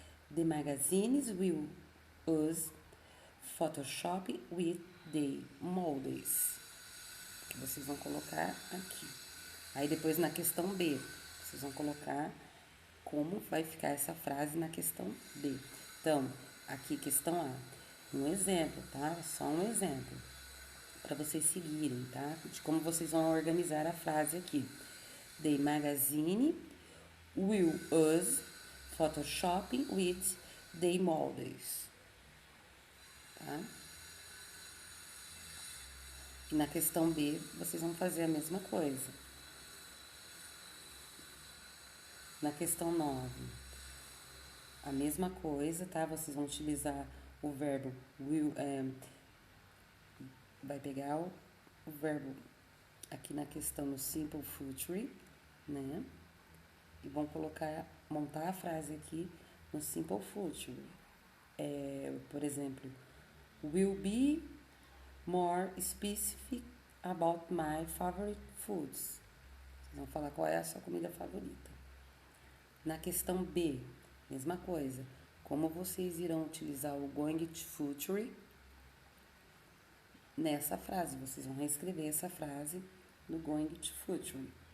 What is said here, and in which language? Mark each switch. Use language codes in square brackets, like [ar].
[en] The magazines will use Photoshop with the models. [pt] Que vocês vão colocar aqui. Aí depois na questão B, vocês vão colocar como vai ficar essa frase na questão B. Então, aqui questão A. Um exemplo, tá? Só um exemplo. Para vocês seguirem, tá? De como vocês vão organizar a frase aqui. [en] The magazine will use Photoshop with the models. [pt] Tá? E na questão B, vocês vão fazer a mesma coisa. Na questão 9, a mesma coisa, tá? Vocês vão utilizar o verbo will, vai pegar o verbo aqui na questão no simple future, né? E vão montar a frase aqui no simple future. [en] Por exemplo, will be more specific about my favorite foods. [pt] Vocês vão falar qual é a sua comida favorita. Na questão B, mesma coisa. Como vocês irão utilizar o going to future nessa frase? Vocês vão reescrever essa frase no going to future.